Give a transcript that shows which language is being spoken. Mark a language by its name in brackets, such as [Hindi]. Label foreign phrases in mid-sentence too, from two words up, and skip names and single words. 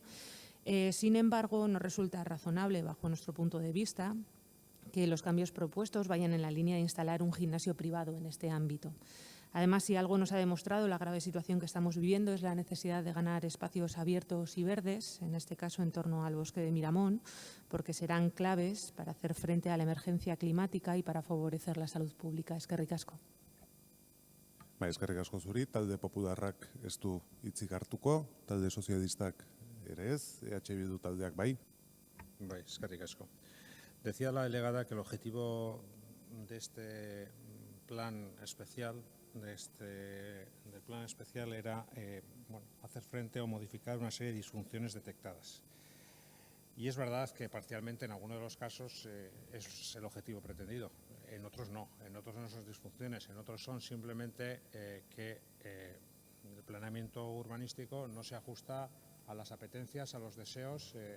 [Spanish] Sin embargo, nos resulta razonable, bajo nuestro punto de vista, que los cambios propuestos vayan en la línea de instalar un gimnasio privado en este ámbito. Además, si algo nos ha demostrado la grave situación que estamos viviendo es la necesidad de ganar espacios abiertos y verdes, en este caso en torno al bosque de Miramón, porque serán claves para hacer frente a la emergencia climática y para favorecer la salud pública. [Basque] Eskerrik asko. Eskerrik asko zuri, talde popularrak ez du hitzik hartuko, talde sozialistak ere ez, EH Bildu taldeak bai. Bai, eskerrik asko. [Spanish] Decía la delegada que el objetivo de este plan especial del plan especial era hacer frente o modificar una serie de disfunciones detectadas. Y es verdad que parcialmente en algunos de los casos es el objetivo pretendido, en otros no son disfunciones, en otros son simplemente que el planeamiento urbanístico no se ajusta a las apetencias, a los deseos